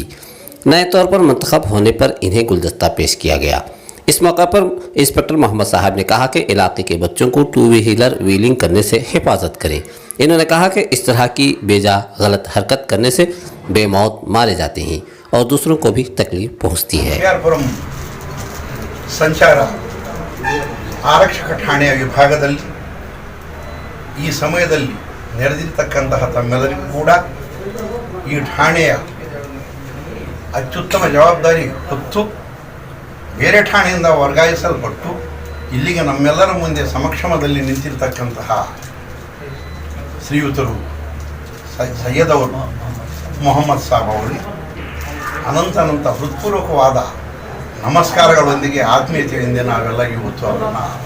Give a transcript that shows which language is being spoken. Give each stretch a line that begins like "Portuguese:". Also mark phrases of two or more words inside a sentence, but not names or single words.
Hindi: नए तौर पर मंतखब होने पर इन्हें गुलदस्ता पेश किया गया। इस मौका पर इंस्पेक्टर मोहम्मद साहब ने कहा कि इलाके के बच्चों को
English: two wheeler wheeling
Hindi: करने से हिफाजत करें। इन्होंने कहा कि इस तरह की बेजा गलत हरकत करने से बेमौत मारे जाते हैं और दूसरों को भी तकलीफ पहुंचती है।
Kannada: केआरपुरम ಸಂಚಾರ ಆರಕ್ಷಕ ಠಾಣೆಯ ವಿಭಾಗದಲ್ಲಿ ಈ ಸಮಯದಲ್ಲಿ ನೆರೆದಿರತಕ್ಕಂತಹ ತಮ್ಮೆಲ್ಲರಿಗೂ ಕೂಡ ಈ ಠಾಣೆಯ ಅತ್ಯುತ್ತಮ ಜವಾಬ್ದಾರಿ ಹೊತ್ತು ಬೇರೆ ಠಾಣೆಯಿಂದ ವರ್ಗಾಯಿಸಲ್ಪಟ್ಟು ಇಲ್ಲಿಗೆ ನಮ್ಮೆಲ್ಲರ ಮುಂದೆ ಸಮಕ್ಷಮದಲ್ಲಿ ನಿಂತಿರತಕ್ಕಂತಹ ಶ್ರೀಯುತರು ಸೈಯದ್ ಅವರು ಮೊಹಮ್ಮದ್ ಸಾಬ್ ಅವರಿಗೆ ಅನಂತ ಹೃತ್ಪೂರ್ವಕವಾದ ನಮಸ್ಕಾರಗಳೊಂದಿಗೆ ಆತ್ಮೀಯತೆಯಿಂದ ನಾವೆಲ್ಲ ಇವತ್ತು ಅವರನ್ನು